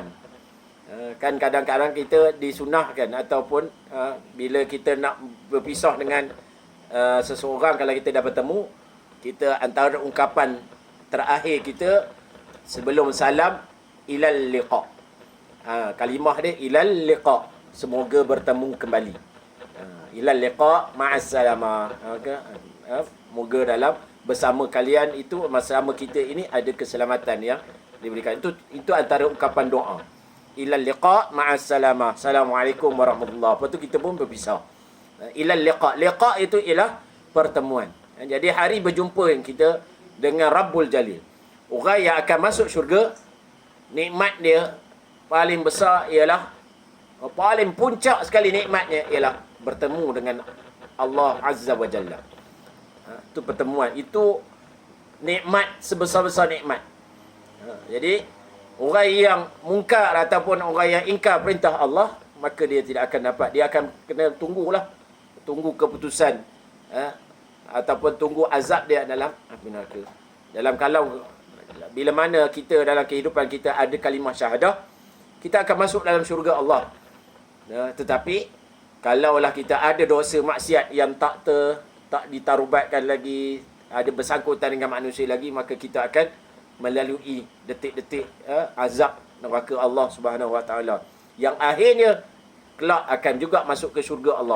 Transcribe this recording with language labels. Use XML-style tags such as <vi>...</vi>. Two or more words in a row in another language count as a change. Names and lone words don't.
<ms>Kan kadang-kadang kita disunahkan ataupun bila kita nak berpisah dengan seseorang, kalau kita dah bertemu, kita antara ungkapan terakhir kita sebelum salam,</ms> <ar>إلى اللقاء.</ar> <ms>Kalimah dia</ms> <ar>إلى اللقاء,</ar> <ms>semoga bertemu kembali.</ms> <ar>إلى اللقاء مع السلامة.</ar> <ms>Moga dalam bersama kalian itu, bersama kita ini ada keselamatan yang diberikan. Itu antara ungkapan doa.</ms> <ar>إلى اللقاء مع السلامة. السلام عليكم ورحمة الله.</ar> <ms>Lepas tu kita pun berpisah.</ms> <ar>إلى اللقاء.</ar> <ms>Liqa itu ialah pertemuan. Jadi hari berjumpa kita dengan</ms> <ar>رب الجليل.</ar> <ms>Orang yang akan masuk syurga, nikmat dia paling besar ialah, paling puncak sekali nikmatnya ialah bertemu dengan</ms> <ar>الله عز وجل.</ar> <ms>Itu pertemuan. Itu nikmat sebesar-besar nikmat. Jadi orang yang mungkar ataupun orang yang ingkar perintah Allah, maka dia tidak akan dapat. Dia akan kena tunggu keputusan, ataupun tunggu azab dia dalam api neraka. Kalau bila mana kita dalam kehidupan kita ada kalimah syahadah, kita akan masuk dalam syurga Allah. Tetapi kalaulah kita ada dosa maksiat yang tak ditarubatkan lagi, ada bersangkutan dengan manusia lagi, maka kita akan melalui detik-detik azab neraka Allah</ms> <ar>سبحانه وتعالى,</ar> <ms>yang akhirnya kelak akan juga masuk ke syurga Allah.</ms>